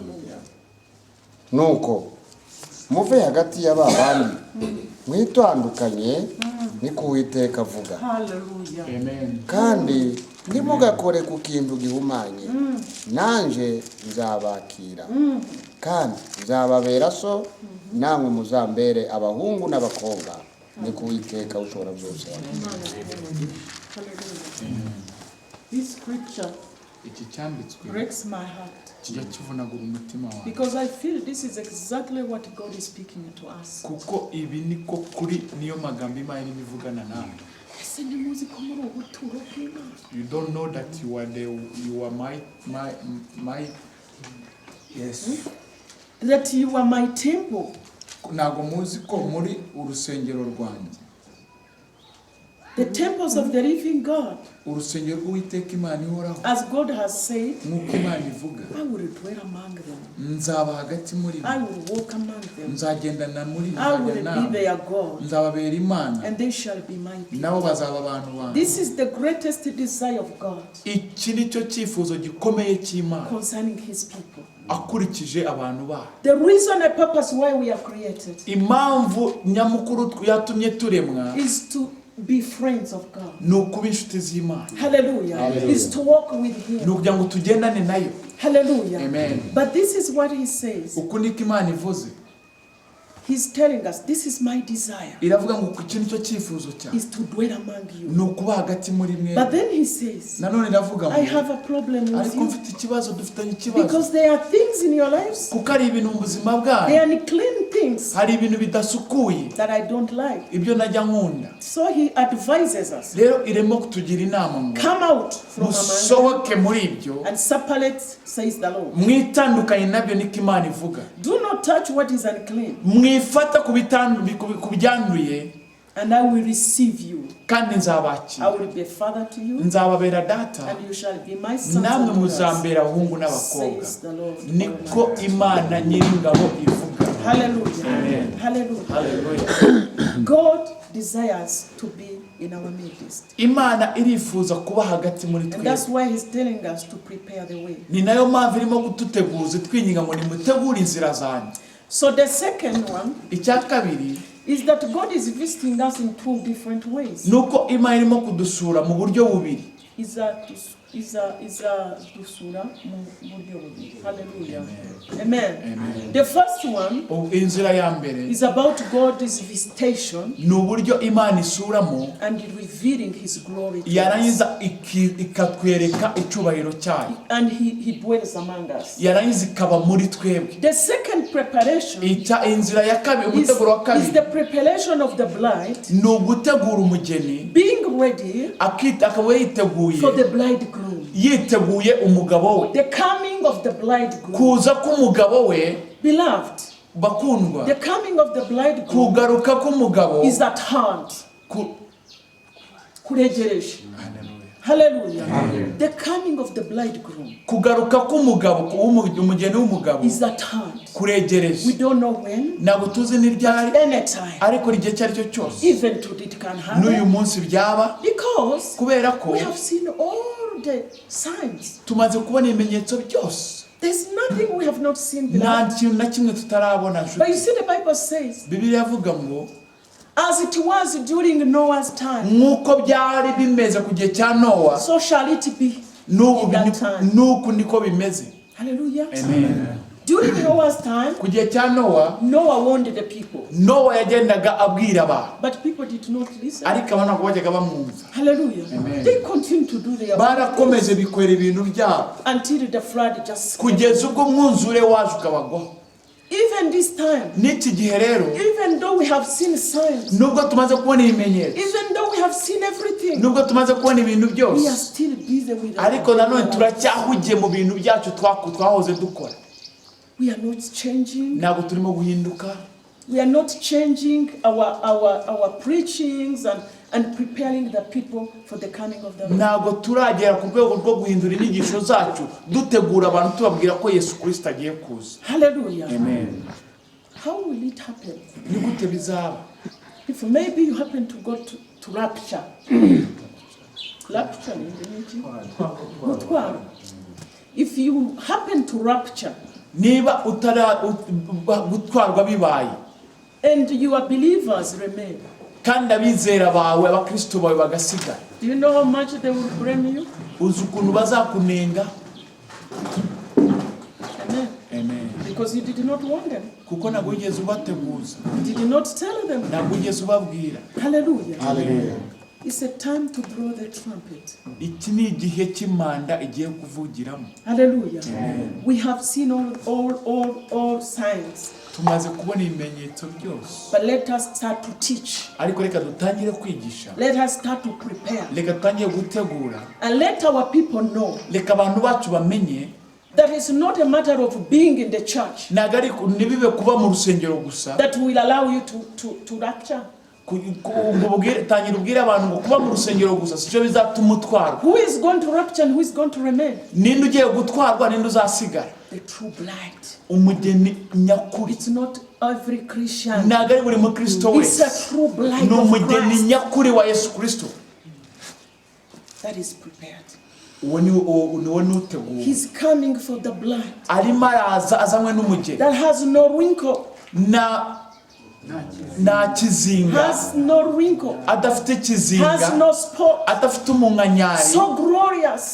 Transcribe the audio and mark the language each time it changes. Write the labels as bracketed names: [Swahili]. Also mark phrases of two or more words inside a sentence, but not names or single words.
[Kinyarwanda] Nuko muve hagati y'aba bandi, mwitandukanye, niko Uwiteka avuga. Hallelujah. Amen. Kandi ntimugakore ku kintu gihumanye, nanje nzabakira, kandi nzababera so, namwe muzambere abahungu n'abakobwa, niko Uwiteka ushobora byose. [English] Hallelujah. This scripture [Kinyarwanda] Iki cyanditswe [English] breaks my heart [Kinyarwanda] kijya kivunagura umutima wawe, [English] because I feel this is exactly what God is speaking to us. [Kinyarwanda] kuko ibi niko kuri niyo magambo Imana irimo ivugana nawe. Ese ntimuzi ko muri ubuturo bw'Imana? [English] You don't know that you are my yes. That you are my temple. [Kinyarwanda] Ntago muzi ko muri urusengero rwanjye, [English] The temples of the living God. [Kinyarwanda] urusengero rw'Uwiteka Imana ihoraho. [English] As God has said, [Kinyarwanda] Nk'uko Imana ivuga, [English] I will dwell among them. [Kinyarwanda] nzaba hagati muri bo, [English] I will walk among them. [Kinyarwanda] nzagendana muri [English] I will [Kinyarwanda] nzajya [English] be their God. [Kinyarwanda] nzababera Imana, [English] And they shall be my people. [Kinyarwanda] nabo bazaba abantu banjye. [English] This is the greatest desire of God [Kinyarwanda] Iki ni cyo cyifuzo gikomeye cy'Imana [English] concerning His people. [Kinyarwanda] akurikije abantu bayo. [English] The reason and purpose why we are created [Kinyarwanda] Impamvu nyamukuru yatumye turemwa [English] is to be friends of God. [Kinyarwanda] ni ukuba inshuti z'Imana, [English] Hallelujah. Is to walk with [Kinyarwanda] ni [English] Him. [Kinyarwanda] ukugira ngo tugendane nayo. Hallelujah. Amen. [English] But this is what He says. [Kinyarwanda] Uku niko Imana ivuze. [English] He's telling us, this is my desire, [Kinyarwanda] iravuga ngo iki nicyo cyifuzo cyawe [English] is to dwell among you. [Kinyarwanda] ni ukuba hagati muri mwe. [English] But then he says, [Kinyarwanda] nanone iravuga [English] I [Kinyarwanda] ngo [English] have a problem with [Kinyarwanda] ariko [English] you. [Kinyarwanda] mfite ikibazo, dufitanye ikibazo, [English] Because there are things in your lives, [Kinyarwanda] kuko ari ibintu mu buzima bwanyu, [English] there are unclean things [Kinyarwanda] hari ibintu bidasukuye [English] that I don't like. [Kinyarwanda] ibyo najya nkunda. [English] So he advises us, [Kinyarwanda] rero irimo kutugira inama ngo [English] come out from among them [Kinyarwanda] musohoke muri ibyo, [English] and separate, says the Lord. [Kinyarwanda] mwitandukanye nabyo, niko Imana ivuga. [English] Do not touch what is unclean, [Kinyarwanda] mwifata ku byanduye, [English] and I will receive you. [Kinyarwanda] kandi [English] I [Kinyarwanda] nzabakira, [English] will be a father to you, [Kinyarwanda] nzababera data, [English] and you shall be my sons [Kinyarwanda] namwe [English] and daughters, [Kinyarwanda] muzambera abahungu n'abakobwa. [English] says the Lord. [Kinyarwanda] Niko Imana Nyiringabo ivuga. Hallelujah. Amen. Hallelujah. Hallelujah. [English] God desires to be in our midst. [Kinyarwanda] Imana irifuza kuba hagati muri [English] And [Kinyarwanda] twe. [English] that's why he's telling us to prepare the way. [Kinyarwanda] Ni nayo mpamvu irimo kututeguza twinginga ngo nimutegure inzira zanyu. [English] So the second one [Kinyarwanda] Icya kabiri [English] is that God is visiting us in two different ways. [Kinyarwanda] nuko Imana irimo kudusura mu buryo bubiri. Dusura mu buryo bubiri. Hallelujah. [English] Amen. The first one [Kinyarwanda] Inzira ya mbere [English] is about God's visitation [Kinyarwanda] ni uburyo Imana isuramo [English] and revealing his glory to us. [Kinyarwanda] yarangiza ikatwereka icyubahiro cyayo, [English] And he dwells among us. [Kinyarwanda] yarangiza ikaba muri twebwe. [English] The second preparation [Kinyarwanda] Inzira ya kabiri, [English] is [Kinyarwanda] umuteguro wa [English] the [Kinyarwanda] kabiri [English] preparation of the bride [Kinyarwanda] ni ugutegura umugeni, [English] being ready [Kinyarwanda] akaba yiteguye, [English] for the bridegroom. [Kinyarwanda] yiteguye umugabo we, [English] The coming of the bridegroom. [Kinyarwanda] kuza k'umugabo we. [English] Beloved, [Kinyarwanda] Bakundwa, [English] the coming of the bridegroom [Kinyarwanda] kugaruka k'umugabo [English] is at hand. [Kinyarwanda] ku- Kuregereje. Hallelujah. [English] The coming of the bridegroom [Kinyarwanda] kugaruka k'umugabo, umugeni w'umugabo [English] is at hand. We [Kinyarwanda] kuregereje. [English] don't know when, [Kinyarwanda] Ntabwo tuzi n'iryari, [English] anytime, [Kinyarwanda] ariko igihe icyo ari cyo cyose, [English] even today it can [Kinyarwanda] n'uyu [English] happen, [Kinyarwanda] munsi byaba, [English] because [Kinyarwanda] kubera ko [English] we have seen all the signs. [Kinyarwanda] tumaze kubona ibimenyetso byose. [English] There's nothing we have not seen, [Kinyarwanda] Nta [English] beloved. [Kinyarwanda] kintu na kimwe tutarabona. [English] But you [Kinyarwanda] nshuti, [English] see, the Bible says, [Kinyarwanda] Bibiliya avuga ngo [English] as it was during Noah's time, [Kinyarwanda] nk'uko byari bimeze ku gihe cya Nowa, [English] so shall it be. [Kinyarwanda] n'ubu [English] In that time. [Kinyarwanda] n'uku niko bimeze. Hallelujah. Amen. [English] During Noah's time, [Kinyarwanda] Ku gihe cya Nowa, [English] Noah warned the people, [Kinyarwanda] Nowa yagendaga abwira abantu, [English] but people did not listen. [Kinyarwanda] ariko abantu ntabwo bajyaga bamwumva. Hallelujah. Amen. [English] They continued to do their [Kinyarwanda] Barakomeje bikorera ibintu byabo [English] until the flood just came. [Kinyarwanda] kugeza ubwo umwuzure waje ukabagwaho. [English] Even this time, [Kinyarwanda] N'iki gihe rero, [English] even though we have seen signs, [Kinyarwanda] nubwo tumaze kubona ibimenyetso, [English] even though we have seen everything, [Kinyarwanda] nubwo tumaze kubona ibintu [English] we are [Kinyarwanda] byose, [English] still busy with [Kinyarwanda] ariko nanone [English] our lives. [Kinyarwanda] turacyahugiye mu bintu byacu twahoze dukora. [English] We are not changing. [Kinyarwanda] Ntabwo turimo guhinduka, [English] We are not changing our preachings and preparing the people for the coming of the Lord. [Kinyarwanda] ntabwo turagera ku rwego rwo guhindura inyigisho zacu dutegura abantu tubabwira ko Yesu Kristo agiye kuza. Hallelujah. Amen. [English] How will it happen? [Kinyarwanda] Ni gute bizaba? [English] If maybe you happen to go to rapture. Rapture in the meeting? Gutwara. If you happen to rapture [Kinyarwanda] Niba gutwarwa bibaye [English] and your believers remain, [Kinyarwanda] kandi abizera bawe, abakristo bawe bagasigara, [English] do you know how much they will blame you? [Kinyarwanda] uzi ukuntu bazakunenga. Amen. Amen. [English] Because you did not warn them. [Kinyarwanda] Kuko ntabwo wigeze ubateguza, [English] You did not tell them. [Kinyarwanda] ntabwo wigeze ubabwira. Hallelujah. Hallelujah. [English] It's a time to blow the trumpet. [Kinyarwanda] Iki ni igihe cy'imanda igiye kuvugiramo. [English] Hallelujah. We have seen all signs. [Kinyarwanda] Tumaze kubona ibimenyetso byose, [English] But let us start to teach. [Kinyarwanda] ariko reka dutangire kwigisha, [English] Let us start to prepare. [Kinyarwanda] reka dutangire gutegura, [English] And let our people know [Kinyarwanda] reka abantu bacu bamenye [English] that it's not a matter of being in the church [Kinyarwanda] ntabwo ari ntibibe kuba mu rusengero gusa. [English] that will allow you to rapture. [Kinyarwanda] Tangira ubwire abantu ngo kuba mu rusengero gusa sicyo bizatuma utwarwa. [English] Who is going to rapture and who is going to remain? [Kinyarwanda] Ninde ugiye gutwarwa, ninde uzasigara? [English] The true bride. [Kinyarwanda] Umugeni nyakuri. [English] It's not every Christian. [Kinyarwanda] Ntabwo ari buri mukristo [English] It's a [Kinyarwanda] wese, [English] true bride [Kinyarwanda] ni [English] of [Kinyarwanda] umugeni [English] Christ [Kinyarwanda] nyakuri wa Yesu Kristo. [English] that is prepared. [Kinyarwanda] Uwo ni uteguwe, [English] He's coming for the bride [Kinyarwanda] arimo araza azanywe n'umugeni [English] that has no wrinkle. [Kinyarwanda] nta kizinga, [English] Has no wrinkle. [Kinyarwanda] adafite [English] Has [Kinyarwanda] kizinga, [English] no spot. [Kinyarwanda] adafite umunkanyari, [English] So glorious.